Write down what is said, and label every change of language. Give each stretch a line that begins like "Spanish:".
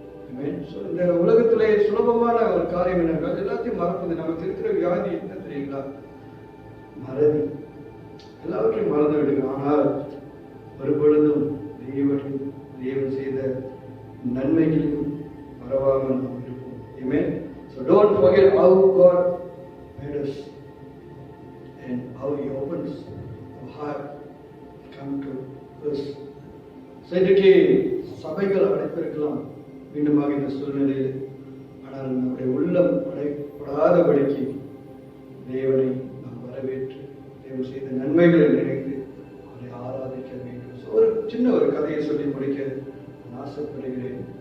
English: Amen.
Tamil: So இந்த உலகத்திலே சுலபமான ஒரு காரியம் என்னென்றால் எல்லாத்தையும் மறப்பது. நமக்கு இருக்கிற வியாதி என்ன தெரியுங்களா? மறதி. எல்லாவற்றையும் மறந்து விடுங்க. ஆனால் ஒரு பொழுதும் தேவன் செய்த நன்மைகளையும் மறவாமல் நாம் இருப்போம். Amen.
English: So don't forget how God made us and how He opens our heart come to us.
Tamil: இன்றைக்கு சபைகள் அடைப்பிருக்கலாம் மீண்டுமாக இந்த சூழ்நிலையில், ஆனால் நம்முடைய உள்ளம் அடைப்படாதபடிக்கு தேவனை நாம் வரவேற்று தேவன் செய்த நன்மைகளை நினைத்து அவரை ஆராதிக்க வேண்டும். ஒரு சின்ன ஒரு கதையை சொல்லி முடிக்க நான் ஆசைப்படுகிறேன்.